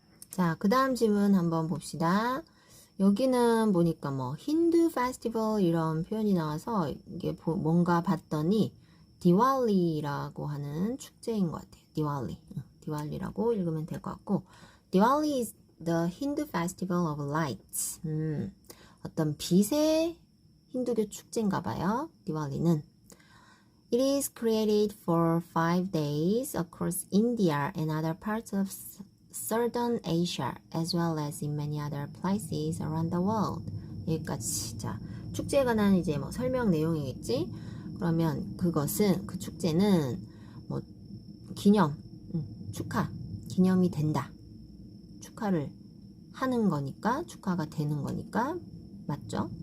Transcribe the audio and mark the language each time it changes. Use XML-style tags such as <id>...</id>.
<ko>자, 그 다음 지문 한번 봅시다. 여기는 보니까 뭐 힌두 페스티벌 이런 표현이 나와서 이게 뭔가 봤더니 디왈리라고 하는 축제인 것 같아요. 디왈리라고 읽으면 될 것 같고,</ko> <en>Diwali is the Hindu Festival of Lights.</en> <ko>어떤 빛의 힌두교 축제인가 봐요. 디왈리는.</ko> <en>It is created for 5 days across India and other parts of Southern Asia, as well as in many other places around the world.</en> <ko>여기까지. 자, 축제에 관한 이제 뭐 설명 내용이겠지? 그러면 그것은, 그 축제는 뭐 기념, 축하, 기념이 된다. 축하를 하는 거니까, 축하가 되는 거니까, 맞죠?</ko>